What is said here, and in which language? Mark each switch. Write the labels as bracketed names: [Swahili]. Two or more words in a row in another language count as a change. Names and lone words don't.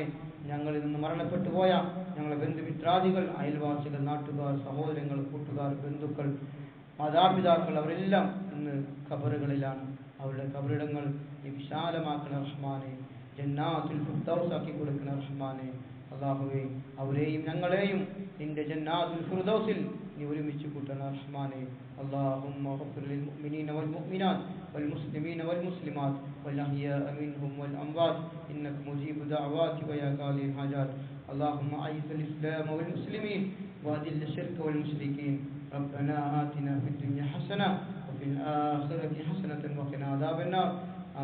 [Malayalam] ഞങ്ങളിൽ നിന്ന് മരണപ്പെട്ടു പോയ ഞങ്ങളുടെ ബന്ധുമിത്രാദികൾ, അയൽവാസികൾ, നാട്ടുകാർ, സഹോദരങ്ങൾ, കൂട്ടുകാർ, ബന്ധുക്കൾ, മാതാപിതാക്കൾ അവരെല്ലാം ഇന്ന് ഖബറുകളിലാണ്. അവരുടെ ഖബറിടങ്ങൾ നീ വിശാലമാക്കണം റഹ്മാനെ. [Arabic] جنات الفردوس [Malayalam] ആക്കി കൊടുക്കണം റഹ്മാനെ. അല്ലാഹുവേ, അവരെയും ഞങ്ങളെയും നിന്റെ [Arabic] جنات الفردوس [Malayalam] നീ ഒരുമിച്ച് കൂട്ടണം റഹ്മാനെ. [Arabic] اللهم اغفر للمؤمنين والمؤمنات والمسلمين والمسلمات والأحياء منهم والأموات إنك مجيب دعوات ويا قاضي الحاجات. اللهم أعز الإسلام والمسلمين وأذل الشرك والمشركين. ربنا آتنا في الدنيا حسنة وفي الآخرة حسنة وقنا عذاب النار.